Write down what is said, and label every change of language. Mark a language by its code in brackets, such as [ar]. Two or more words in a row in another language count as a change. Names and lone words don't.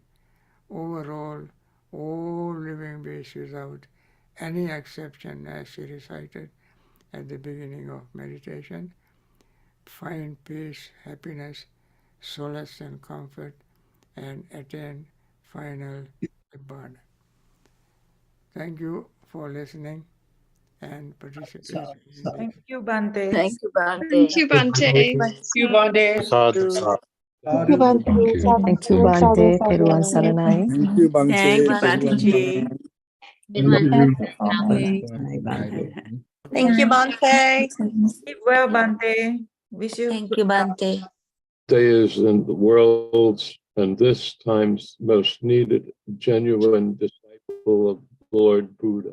[en] Overall, all living beings without any exception, as she recited at the beginning of meditation, find peace, happiness, solace and comfort, and attain final Nibbana. Thank you for listening and participating in this. Thank you, Bhante. Thank you, Bhante. Thank you, Bhante. Thank you, Bhante. [pi] Sadhu, sadhu. [en] Thank you, Bhante. Thank you, Bhante. Peruan Saranai. Thank you, Bhante. Thank you, Bhante G. Thank you, Bhante. Keep well, Bhante. Wish you Thank you, Bhante. Day is in the world's and this time's most needed genuine disciple of Lord Buddha.